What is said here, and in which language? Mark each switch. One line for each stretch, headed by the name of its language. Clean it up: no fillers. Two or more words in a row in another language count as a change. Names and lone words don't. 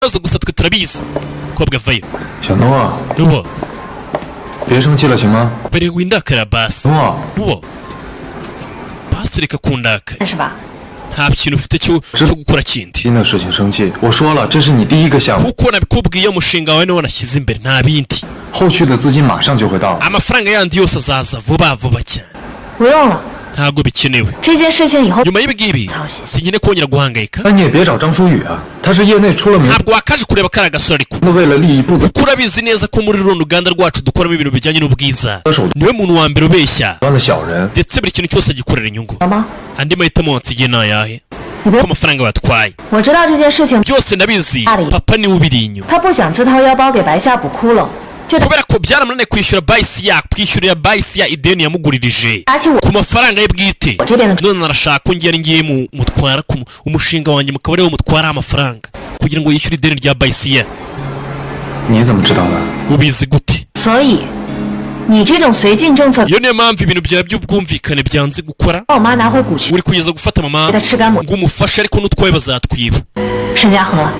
Kinyarwanda: ikibazo gusa twe turabizi kobwa vayo
Chinese: 小诺，
Kinyarwanda: nubo
Chinese: 别生气了行吗？
Kinyarwanda: bere windakara basi
Chinese: 诺，
Kinyarwanda: nubo basi reka kundaka
Chinese: 是吧？
Kinyarwanda: nta kintu ufite cyo gukora kindi
Chinese: 新的事情生气，我说了，这是你第一个项目，
Kinyarwanda: kuko nabikubwiye umushinga wawe niwo nashyize imbere nta bindi
Chinese: 后续的资金马上就会到。
Kinyarwanda: amafaranga yandi yose azaza vuba vuba cyane
Chinese: 不用了，
Kinyarwanda: ntabwo bikenewe
Chinese: 这件事情以后
Kinyarwanda: nyuma y'ibigibi sinkine kongera guhangayika
Chinese: 那你也别找张舒雨啊，他是业内出了名
Kinyarwanda: ntabwo wakaje kureba kariya gasore ariko
Chinese: 的，为了利益不择
Kinyarwanda: kuko urabizi neza ko muri runo ruganda rwacu dukoramo ibintu bijyanye n'ubwiza niwe muntu wa mbere ubeshya
Chinese: 端的小人，
Kinyarwanda: ndetse buri kintu cyose agikorera inyungu
Chinese: 了吗？
Kinyarwanda: andi mahitamo wansigiye ni ayahe
Chinese: 你别
Kinyarwanda: ko，amafaranga batwaye
Chinese: 我知道这件事情，
Kinyarwanda: byose ndabizi papa niwe ubiri inyuma
Chinese: 他不想自掏腰包给白夏补窟窿，就
Kinyarwanda: kubera ko byaramunaniye kwishyura kwishyurira bayisi ya ideni yamuguririje
Chinese: 拿起我
Kinyarwanda: ku mafaranga ye bwite
Chinese: 我这边的，
Kinyarwanda: none arashaka ko ngiye mutwara ku umushinga wanjye mukaba ariwo mutwara amafaranga kugira ngo yishyure ideni rya bayisi ye
Chinese: 你怎么知道的？
Kinyarwanda: ubizi gute
Chinese: 所以你这种绥靖政策，
Kinyarwanda: iyo niyo mpamvu ibintu byawe by'ubwumvikane byanze gukora
Chinese: 把我妈拿回股权，
Kinyarwanda: uri kugeza gufata mama
Chinese: 给她吃干抹，
Kinyarwanda: ngo umufashe ariko n'utwaye bazatwiba
Chinese: 沈家和。